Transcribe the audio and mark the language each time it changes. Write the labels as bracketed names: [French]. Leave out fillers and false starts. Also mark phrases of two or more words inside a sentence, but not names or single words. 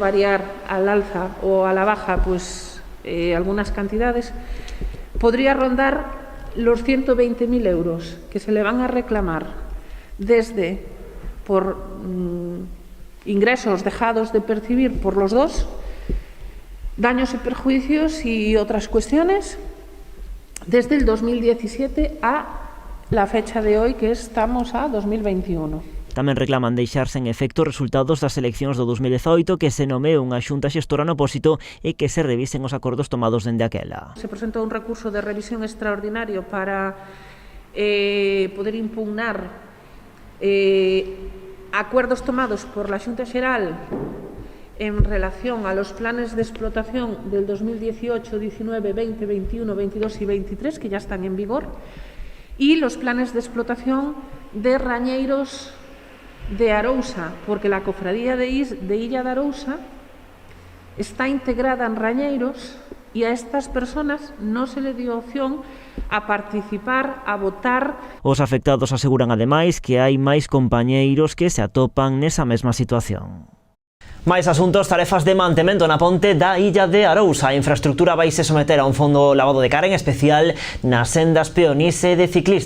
[Spanish] variar al alza o a la baja pues, algunas cantidades, podría rondar los 120.000 euros que se le van a reclamar desde por ingresos dejados de percibir por los dos, daños y perjuicios y otras cuestiones, desde el 2017 a la fecha de hoy, que estamos a 2021. [Galician] Tamén reclaman deixarse en efecto os resultados das eleccións do 2018, que se nomee unha xunta xestora no opósito e que se revisen os acordos tomados dende aquela. [Spanish] Se presentou un recurso de revisión extraordinario para poder impugnar acuerdos tomados por la Xunta Xeral en relación a los planes de explotación del 2018, 19, 20, 21, 22 y 23, que ya están en vigor, y los planes de explotación de rañeiros de Arousa, porque la Cofradía de Illa de Arousa está integrada en rañeiros y a estas personas no se le dio opción a participar, a votar. [Galician] Os afectados aseguran ademais que hai máis compañeiros que se atopan nesa mesma situación. Máis asuntos, tarefas de mantemento na ponte da Illa de Arousa. A infraestructura vaise someter a un fondo lavado de cara, en especial nas sendas peonís e de ciclistas.